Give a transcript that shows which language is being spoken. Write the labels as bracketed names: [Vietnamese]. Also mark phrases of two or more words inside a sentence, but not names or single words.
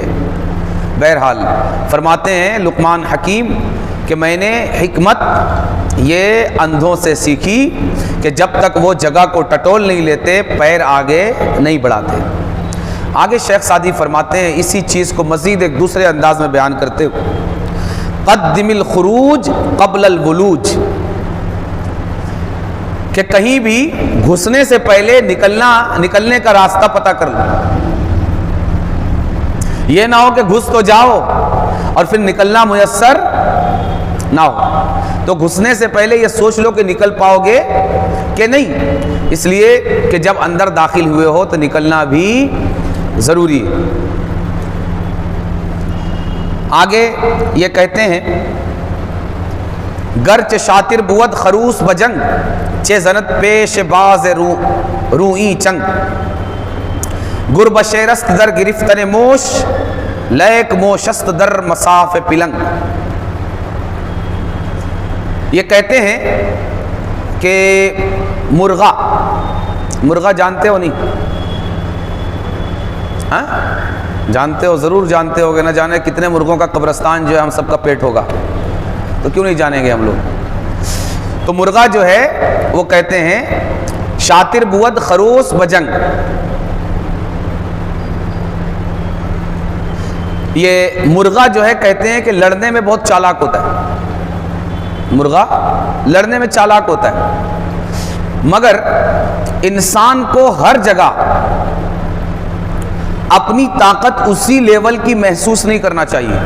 [Urdu] بہرحال فرماتے ہیں لقمان حکیم کہ میں نے حکمت یہ اندھوں سے سیکھی کہ جب تک وہ جگہ کو ٹٹول نہیں لیتے پیر آگے نہیں بڑھاتے۔ آگے شیخ سعدی فرماتے ہیں اسی چیز کو مزید ایک دوسرے انداز میں بیان کرتے ہوئے، [Arabic] قدم الخروج قبل الولوج، [Urdu] کہ کہیں بھی گھسنے سے پہلے نکلنے کا راستہ پتہ کر لو۔ یہ نہ ہو کہ گھس تو جاؤ اور پھر نکلنا میسر نہ ہو، تو گھسنے سے پہلے یہ سوچ لو کہ نکل پاؤ گے کہ نہیں، اس لیے کہ جب اندر داخل ہوئے ہو تو نکلنا بھی ضروری ہے۔ آگے یہ کہتے ہیں [Persian] گرچ شاطر بود خروس بجنگ چے زنت پیش باز روئی چنگ، گر بشیرست در گرفتن موش لیک موشست در مساف پلنگ۔ [Urdu] یہ کہتے ہیں کہ مرغا جانتے ہو نہیں؟ ہاں جانتے ہو، ضرور جانتے ہو گے، نہ جانے کتنے مرغوں کا قبرستان جو ہے ہم سب کا پیٹ ہوگا، تو کیوں نہیں جانیں گے ہم لوگ؟ تو مرغا جو ہے وہ کہتے ہیں [Persian] شاطر بود خروس بجنگ، [Urdu] یہ مرغا جو ہے کہتے ہیں کہ لڑنے میں بہت چالاک ہوتا ہے، مرغا لڑنے میں چالاک ہوتا ہے، مگر انسان کو ہر جگہ اپنی طاقت اسی لیول کی محسوس نہیں کرنا چاہیے۔